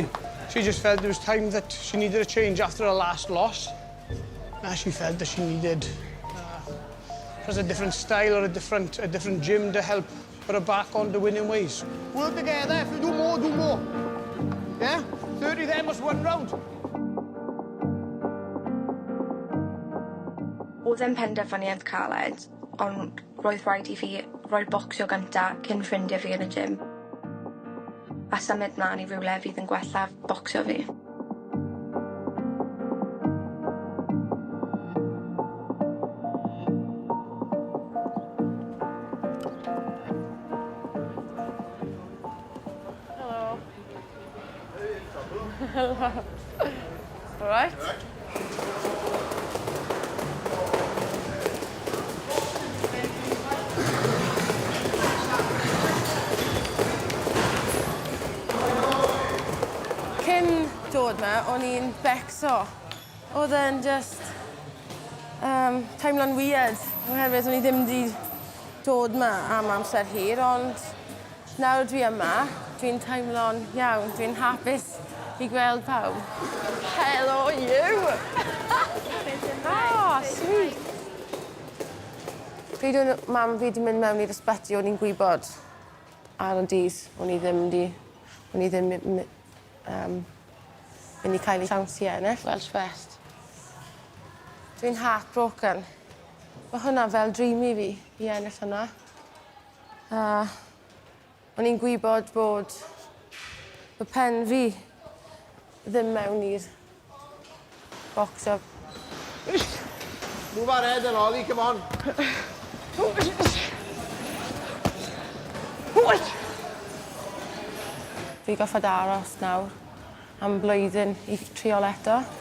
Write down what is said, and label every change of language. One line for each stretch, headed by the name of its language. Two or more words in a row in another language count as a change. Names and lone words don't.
English: She just felt there was time that she needed a change after her last loss. She felt that she needed a different style or a different gym to help put her back on the winning ways. Work together. If you do more, do more. Yeah? 30 there must one round.
Welsh: Oedd e'n penderfyniad caled, ond roedd rhaid i fi roi'r bocsio gynta cyn ffrindiau fi yn y gym. A symud mlaen i rywle fydd yn gwella bocsio fi.
English: Hello. Hello. All right?
Welsh: Cyn dod ma, o'n i'n becso. Oedd e'n just teimlo'n weird. Oherwydd o'n i ddim wedi dod ma am amser hir, ond nawr dwi yma, dwi'n teimlo'n iawn, dwi'n hapus i gweld pawb.
English: Hello, you! Sweet!
Welsh: Pryd o'n mam fi wedi mynd mewn i'r ysbyty, o'n i'n gwybod ar y dydd, o'n i ddim mynd i cael ei siawns i ennill Welsh Fest. Dwi'n heartbroken. Mae hwnna fel dream i fi, i ennill hwnna. O'n i'n gwybod bod y pen fi ddim mewn i'r bocsio.
English: Move our head and Ollie, come on.
Welsh: Dwi goffod aros nawr am blwyddyn i triol eto.